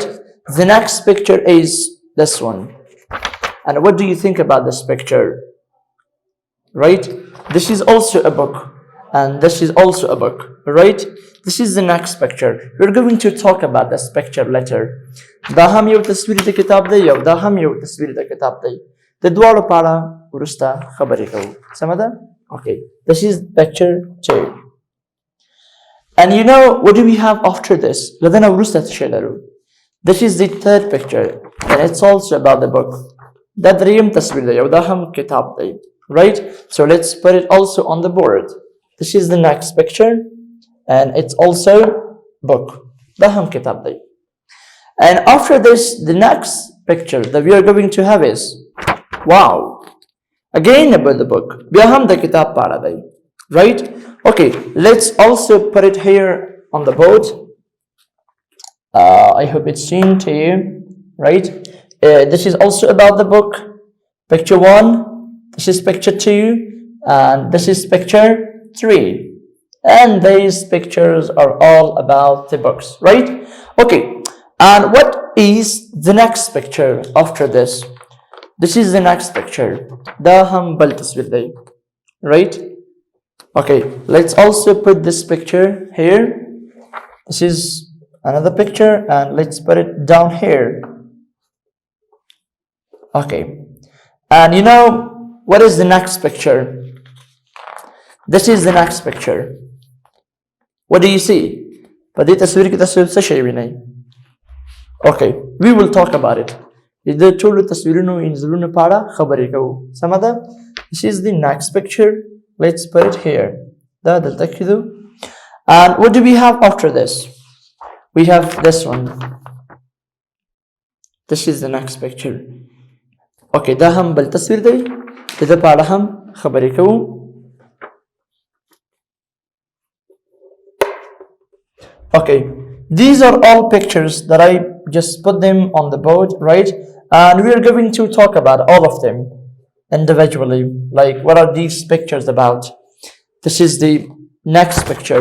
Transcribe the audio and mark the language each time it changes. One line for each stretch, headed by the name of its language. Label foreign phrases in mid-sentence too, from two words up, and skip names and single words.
English: The next picture is this one. And what do you think about this picture, right? This is also a book. And this is also a book, right? This is the next picture. We're going to talk about this picture later.
Pashto: دا هم یو تصویر د کتاب دی او دا هم یو تصویر د کتاب دی. د دواړو په اړه وروسته خبرې کوو. سمه ده؟
English: Okay. This is picture 2. And you know, what do we have after this?
Pashto: لدينا وروسته څه شی لرو.
English: This is the third picture. And it's also about the book.
Pashto: دا دریم تصویر دی او دا هم کتاب دی.
English: Right? So let's put it also on the board. This is the next picture. And it's also book.
Pashto: دا هم کتاب دی.
English: And after this, the next picture that we are going to have is, wow, again about the book.
Pashto: بیا هم د کتاب په اړه دی.
English: Right? Okay, let's also put it here on the board. I hope it's seen to you, right? This is also about the book. Picture 1, this is picture 2, and this is picture 3. And these pictures are all about the books, right? Okay, and what is the next picture after this? This is the next picture.
Pashto: دا هم بل تصویر دی,
English: right? Okay, let's also put this picture here. This is another picture and let's put it down here. Okay, and you know, what is the next picture? This is the next picture. What do you see?
Pashto: په دې تصویر کې تاسو څه شی وینئ؟
English: Okay, we will talk about it.
Pashto: د ټولو تصویرونو انځورونو په اړه خبرې کوو. سمه ده؟
English: This is the next picture. Let's put it here.
Pashto: دا دلته کېږدو.
English: And what do we have after this? We have this one. This is the next picture.
Pashto: Okay, دا هم بل تصویر دی. د دې په اړه هم خبرې کوو.
English: Okay, these are all pictures that I just put them on the board, right? And we are going to talk about all of them individually. Like, what are these pictures about? This is the next picture.